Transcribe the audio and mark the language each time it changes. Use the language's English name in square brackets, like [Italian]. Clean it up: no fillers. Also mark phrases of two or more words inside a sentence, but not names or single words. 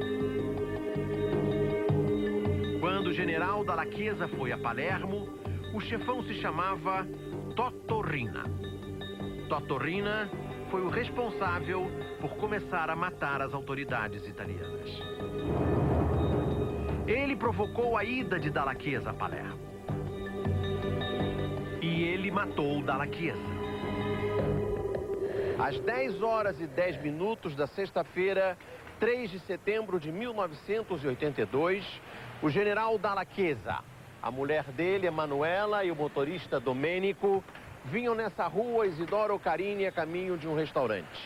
[Portuguese] Quando o general Dalla Chiesa foi a Palermo, o chefão se chamava Totò Riina. Totò Riina foi o responsável por começar a matar as autoridades italianas. Ele provocou a ida de Dalla Chiesa a Palermo. E ele matou Dalla Chiesa. Às 10 horas e 10 minutos da sexta-feira, 3 de setembro de 1982, o general Dalla Chiesa, a mulher dele, Emanuela, e o motorista Domenico vinham nessa rua Isidoro Carini a caminho de um restaurante.